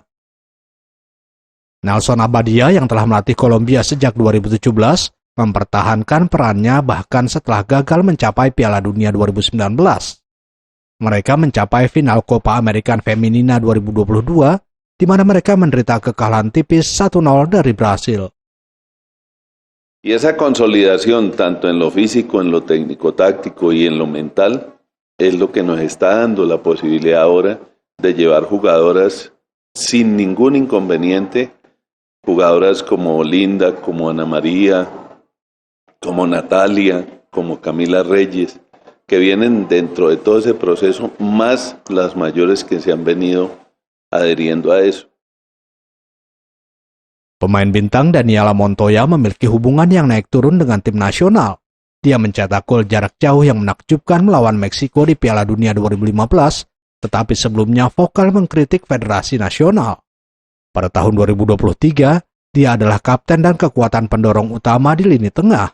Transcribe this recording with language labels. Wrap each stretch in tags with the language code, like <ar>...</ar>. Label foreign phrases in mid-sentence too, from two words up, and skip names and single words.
<id>Nelson Abadia yang telah melatih Kolombia sejak 2017 mempertahankan perannya bahkan setelah gagal mencapai Piala Dunia 2019. Mereka mencapai final Copa American Femenina 2022, di mana mereka menderita kekalahan tipis 1-0 dari Brasil.</id> <es>Y esa consolidación tanto en lo físico, en lo técnico-táctico y en lo mental es lo que nos está dando la posibilidad ahora de llevar jugadoras sin ningún inconveniente, jugadoras como Linda, como Ana María, como Natalia, como Camila Reyes, que vienen dentro de todo ese proceso, más las mayores que se han venido adheriendo a eso.</es> <id>Pemain bintang Daniela Montoya memiliki hubungan yang naik turun dengan tim nasional. Dia mencetak gol jarak jauh yang menakjubkan melawan Meksiko di Piala Dunia 2015, tetapi sebelumnya vokal mengkritik Federasi Nasional. Pada tahun 2023, dia adalah kapten dan kekuatan pendorong utama di lini tengah.</id>